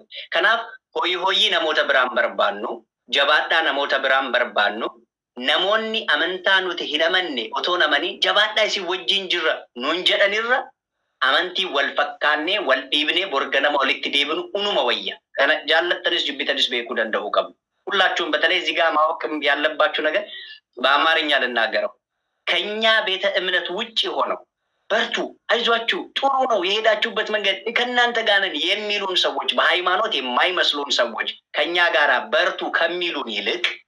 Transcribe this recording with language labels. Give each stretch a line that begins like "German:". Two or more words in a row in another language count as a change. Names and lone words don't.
Oromo: Kanaaf hoyyii namoota biraan barbaannu jabaadhaa namoota biraan barbaannu namoonni amantaa nuti hin amanne otoo namanii jabaadhaa isin wajjin jirra nuun jedhanirra amantii wal fakkaannee wal dhiibnee borganama walitti deebinu unuma wayya. Kana jaallattanis jibbitanis beekuu danda'uu qabnu.
Amharic: ሁላችሁም በተለይ እዚህ ጋር ማወቅ ያለባችሁ ነገር በአማርኛ ልናገረው ከኛ ቤተ እምነት ውጪ ሆነው በርቱ አይዟችሁ ጥሩ ነው የሄዳችሁበት መንገድ ከእናንተ ጋር ነን የሚሉን ሰዎች በሃይማኖት የማይመስሉን ሰዎች ከኛ ጋር በርቱ ከሚሉን ይልቅ